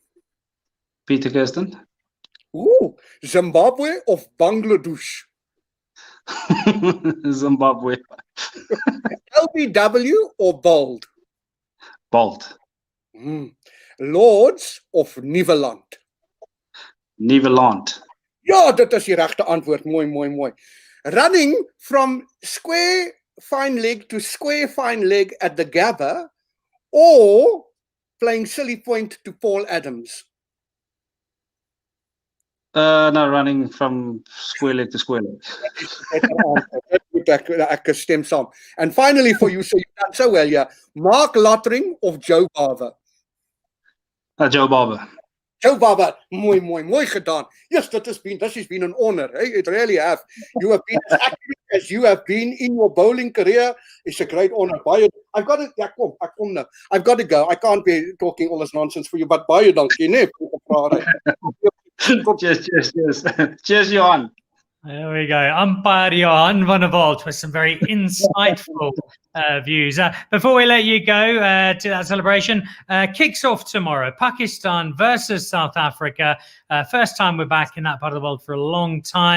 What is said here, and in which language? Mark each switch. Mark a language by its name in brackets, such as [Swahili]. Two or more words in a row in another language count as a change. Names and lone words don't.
[English] Peter Kirsten. Ooh, Zimbabwe or Bangladesh? Zimbabwe. LBW or Bold? Bolt. Lords of Nieuweland? Nieuweland. [Afrikaans] Ja, dit is die regte antwoord. Mooi. [English] Running from square fine leg to square fine leg at the Gabba, or playing silly point to Paul Adams? No, running from square leg to square leg. [Afrikaans] Ek stem saam. [English] And finally for you, so you've done so well, yeah. Mark Lottering of Joe Barber? Joe Barber. [Afrikaans] Joe Barber, mooi gedaan. [English] Yes, this has been an honor. Hey, it really have. You have been as accurate as you have been in your bowling career. It's a great honor. I've got to, [Afrikaans] kom nou. [English] I've got to go. I can't be talking all this nonsense for you, but [Afrikaans] baie dankie, né? [English] Cheers. Cheers, Johan. There we go. Umpire Johan van der Walt with some very insightful views. Before we let you go to that celebration, kicks off tomorrow. Pakistan versus South Africa. First time we're back in that part of the world for a long time.